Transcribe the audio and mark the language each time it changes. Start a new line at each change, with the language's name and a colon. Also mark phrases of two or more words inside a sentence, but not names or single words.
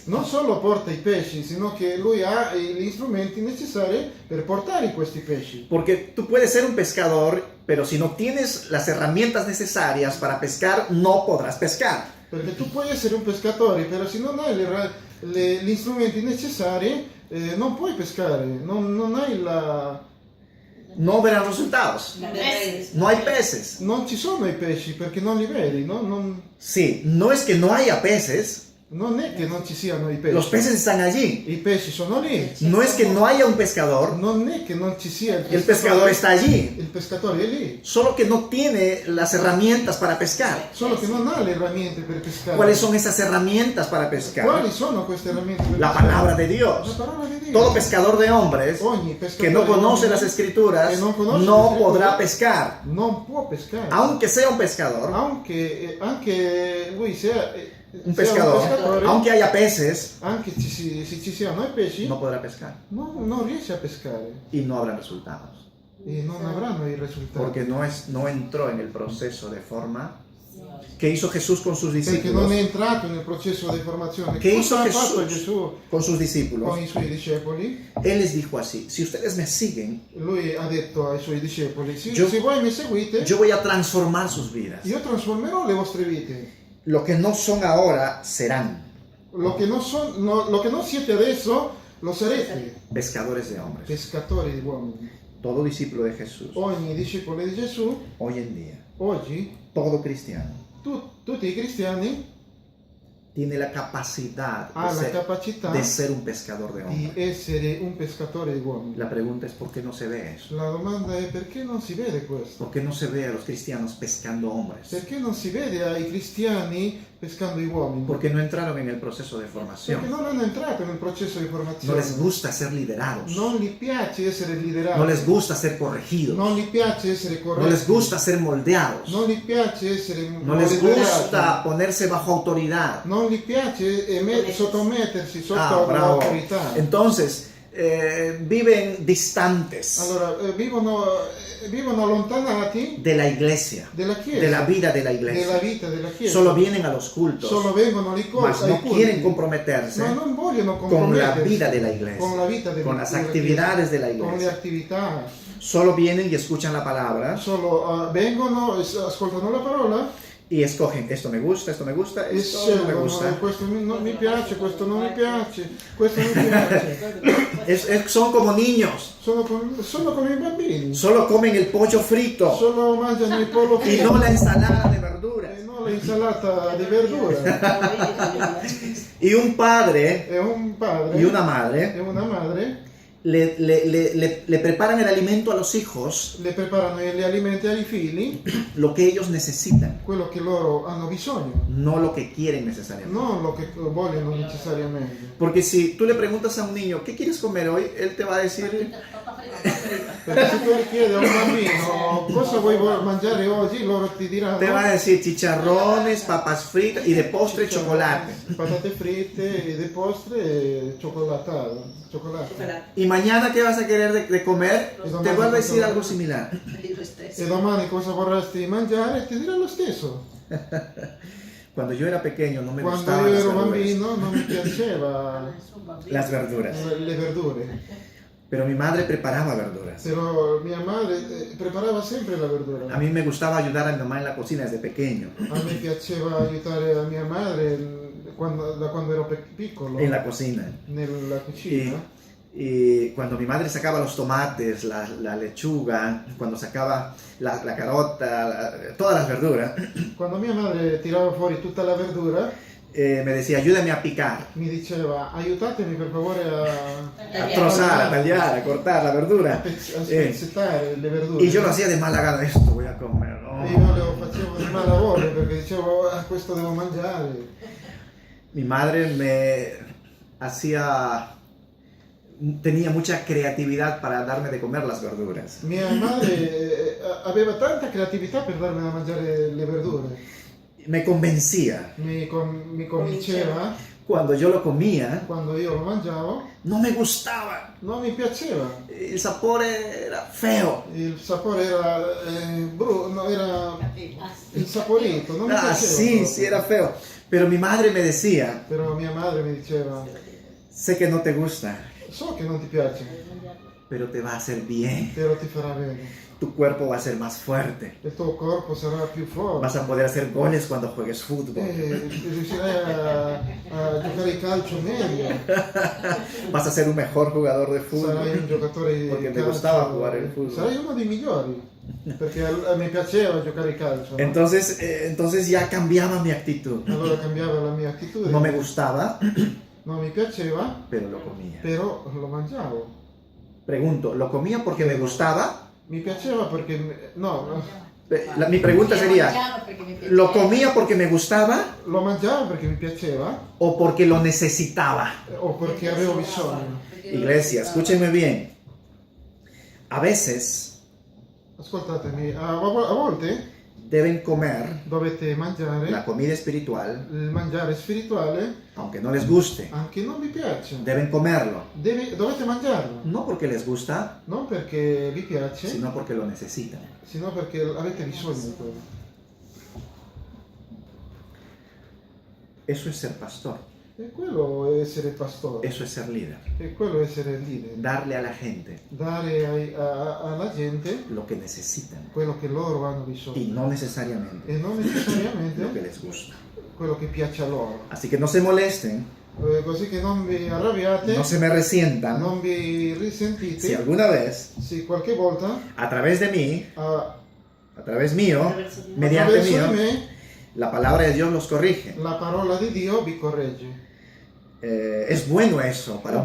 Italian: Non solo porta i pesci, sino che lui ha gli strumenti necessari per portare questi pesci.
Spanish: Porque tú puedes ser un pescador, pero si no tienes las herramientas necesarias para pescar, no podrás pescar.
Italian: Perché tu puoi essere un pescatore, però se non hai gli strumenti necessari, non puoi pescare, non hai la...
Spanish: No verán resultados. No ves. No hay peces.
Italian: Non ci sono i pesci perché non li vedi, no?
Spanish: Sí, no es que no haya peces,
Italian: Non è che non ci siano i pesci.
Spanish: los peces están allí.
Italian: I pesci sono lì.
Spanish: No es que no haya un pescador,
Italian: Non è che non ci sia il
Spanish: el pescador está allí.
Italian: Il pescatore è lì.
Spanish: Solo que no tiene las herramientas para pescar.
Italian: Solo che non ha le herramiente per pescare.
Spanish: ¿Cuáles son esas herramientas para pescar?
Italian: Quali sono queste herramiente per
Spanish: La
Italian: pescare?
Spanish: palabra de La Dios.
Italian: parola di Dio.
Spanish: Todo pescador de hombres
Italian: Ogni pescatore
Spanish: que no conoce
Italian: di
Spanish: las
Italian: uomini
Spanish: escrituras que no conoce no las escrituras podrá pescar.
Italian: non può pescare.
Spanish: Aunque sea un pescador,
Italian: Anche lui sia
Spanish: un
Italian: sia
Spanish: pescador,
Italian: pescatore,
Spanish: aunque haya peces,
Italian: anche se ci siano i pesci,
Spanish: no podrá pescar.
Italian: non riesce a pescare
Spanish: Y no habrá resultados.
Italian: e non avranno i risultati.
Spanish: Porque no entró en el proceso de forma que hizo Jesús con sus
Italian: Perché non
Spanish: discípulos.
Italian: è entrato nel processo di formazione.
Spanish: ¿Qué hizo
Italian: Cosa ha fatto
Spanish: Jesús
Italian: Gesù
Spanish: con sus discípulos?
Italian: con i suoi discepoli?
Spanish: Él les dijo así: si ustedes me siguen,
Italian: Lui ha detto ai suoi discepoli,
Spanish: Yo-
Italian: se voi mi seguite,
Spanish: yo voy a transformar sus vidas.
Italian: io trasformerò le vostre vite.
Spanish: Lo que no son ahora serán
Italian: Lo che non siete adesso, lo sarete.
Spanish: pescadores de hombres.
Italian: Pescatori di uomini.
Spanish: Todo discípulo de Jesús,
Italian: Ogni discepolo di Gesù,
Spanish: hoy en día,
Italian: oggi,
Spanish: todo cristiano,
Italian: tutti i cristiani
Spanish: tiene la capacidad
Italian: hanno la capacità
Spanish: de ser un pescador de
Italian: di
Spanish: hombres.
Italian: essere un pescatore di uomini.
Spanish: La pregunta es: ¿por qué no se ve eso?
Italian: La domanda è perché non si vede questo?
Spanish: ¿Por qué no se ve a los cristianos pescando hombres?
Italian: Perché non si vede ai cristiani pescando gli uomini?
Spanish: Porque no entraron en el proceso de
Italian: Perché
Spanish: formación.
Italian: non hanno entrato nel processo di
Spanish: No
Italian: formazione.
Spanish: les gusta ser liderados.
Italian: Non gli piace essere liderati.
Spanish: No les gusta ser corregidos.
Italian: Non gli piace essere corretti.
Spanish: No les gusta ser moldeados.
Italian: Non gli piace essere
Spanish: No les
Italian: moderati.
Spanish: gusta ponerse bajo autoridad.
Italian: Non gli piace sottomettersi sotto Ah, bravo. l'autorità.
Spanish: Entonces, viven distantes
Italian: Allora, vivono allontanati
Spanish: de la iglesia,
Italian: della Chiesa,
Spanish: de la vida de la
Italian: della
Spanish: iglesia.
Italian: vita della Chiesa.
Spanish: Solo vienen a los cultos,
Italian: Solo vengono ai
Spanish: mas no
Italian: culti,
Spanish: quieren comprometerse
Italian: ma non vogliono
Spanish: con la
Italian: compromettersi
Spanish: vida de la iglesia,
Italian: con la vita
Spanish: con las
Italian: della
Spanish: actividades de la
Italian: Chiesa, con le
Spanish: iglesia.
Italian: attività.
Spanish: Solo vienen y escuchan la palabra
Italian: Solo vengono, ascoltano la parola
Spanish: y escogen: esto me gusta, esto me gusta,
Italian: e
Spanish: esto no me
Italian: scelgono,
Spanish: gusta.
Italian: questo non mi piace, questo non mi piace, questo mi piace.
Spanish: Son como niños,
Italian: Sono come i bambini,
Spanish: solo comen el pollo frito
Italian: solo mangiano il pollo
Spanish: y
Italian: fritto
Spanish: no la ensalada de verduras.
Italian: e non l'insalata di verdura.
Spanish: Y un padre
Italian: E un padre
Spanish: y una madre
Italian: e una madre
Spanish: le preparan el alimento a los hijos,
Italian: le preparano gli alimenti ai figli,
Spanish: lo que ellos necesitan,
Italian: quello che loro hanno bisogno,
Spanish: no lo que quieren necesariamente.
Italian: non lo che vogliono necessariamente.
Spanish: Porque si tú le preguntas a un niño: ¿qué quieres comer hoy?, él te va a decir:
Italian: Perché se tu gli chiedi a un bambino cosa vuoi mangiare oggi, loro ti diranno
Spanish: chicharrones, papas fritas y de postre chocolate.
Italian: patate fritte, di postre e cioccolato.
Spanish: Y mañana, ¿qué vas a querer de comer? Te vuelve a decir algo similar.
Italian: E domani cosa vorresti mangiare? Ti dirà lo stesso.
Spanish: Cuando yo era pequeño no me
Italian: Quando
Spanish: gustaban
Italian: io
Spanish: las
Italian: ero
Spanish: verduras.
Italian: bambino non mi piaceva
Spanish: Las verduras.
Italian: le verdure,
Spanish: Pero mi madre preparaba verduras.
Italian: però mia madre preparava sempre la verdura.
Spanish: A mí me gustaba ayudar a mi mamá en la cocina desde pequeño,
Italian: A me piaceva aiutare la mia madre da quando ero piccolo
Spanish: en la cocina.
Italian: nella cucina.
Spanish: Y cuando mi madre sacaba los tomates, la lechuga, cuando sacaba la carota, todas las verduras,
Italian: Quando mia madre tirava fuori tutta la verdura,
Spanish: me decía: ayúdame a picar,
Italian: mi diceva aiutatemi per favore
Spanish: a trozar, a tallar, a cortar la verdura.
Italian: spezzettare le verdure.
Spanish: Y yo lo hacía de mala gana: esto voy a comer, ¿no?
Italian: E io lo facevo di malavoglia perché dicevo questo devo mangiare.
Spanish: Mi madre me hacía tenía mucha creatividad para darme de comer las verduras.
Italian: Mia madre aveva tanta creatività per darmi da mangiare le verdure.
Spanish: Me convencía.
Italian: Mi convinceva,
Spanish: Cuando yo lo comía,
Italian: quando io lo mangiavo,
Spanish: no me gustaba.
Italian: non mi piaceva.
Spanish: El sabor era feo.
Italian: Il sapore era no, era insaporito, non mi piaceva.
Spanish: Sí,
Italian: proprio.
Spanish: sí, era feo. Pero mi madre me decía,
Italian: Però mia madre mi diceva,
Spanish: sé que no te gusta,
Italian: so che non ti piace,
Spanish: pero te va a hacer bien.
Italian: però ti farà bene.
Spanish: Tu cuerpo va a ser más fuerte.
Italian: Il tuo corpo sarà più forte.
Spanish: Vas a poder hacer goles cuando juegues fútbol.
Italian: Riuscirai a giocare il calcio meglio.
Spanish: Vas a ser un mejor jugador de
Italian: Sarai un
Spanish: fútbol.
Italian: giocatore di Perché mi calcio. gustava giocare il football. Sarai uno dei migliori. Perché mi piaceva giocare il calcio. No?
Spanish: Entonces ya cambiaba mi actitud.
Italian: Allora cambiava la mia attitudine.
Spanish: No me gustaba,
Italian: Non mi piaceva,
Spanish: pero lo comía.
Italian: però lo mangiavo.
Spanish: Pregunto, ¿lo comía porque me gustaba?
Italian: Mi piaceva perché...
Spanish: No, Mi pregunta sería, ¿lo comía porque me gustaba
Italian: lo mangiavo perché mi piaceva
Spanish: o porque lo necesitaba?
Italian: o perché avevo bisogno.
Spanish: Iglesia, escúchenme bien. A veces
Italian: Ascoltatemi, a volte
Spanish: deben comer
Italian: dovete mangiare
Spanish: la comida espiritual,
Italian: il mangiare spirituale
Spanish: aunque no les guste.
Italian: anche non vi piace.
Spanish: Deben comerlo,
Italian: Dovete mangiarlo,
Spanish: no porque les gusta,
Italian: non perché vi piace,
Spanish: sino porque lo necesitan.
Italian: sino perché avete bisogno di quello.
Spanish: Eso es ser pastor,
Italian: E quello è essere pastore,
Spanish: eso es ser líder.
Italian: e quello è essere leader.
Spanish: Darle a la gente
Italian: Dare alla gente
Spanish: lo que necesitan
Italian: quello che loro hanno
Spanish: y
Italian: bisogno
Spanish: no necesariamente
Italian: e non
Spanish: lo que
Italian: necessariamente
Spanish: les gusta.
Italian: quello che piace a loro.
Spanish: Así que no se molesten,
Italian: Così che non vi arrabbiate,
Spanish: no se me resientan.
Italian: non vi risentite.
Spanish: Si alguna vez,
Italian: Se qualche volta
Spanish: a través de mí,
Italian: a
Spanish: a través mío, mediante
Italian: attraverso di
Spanish: mío,
Italian: me
Spanish: la palabra de Dios los corrige.
Italian: la parola di Dio vi corregge.
Spanish: Es bueno eso para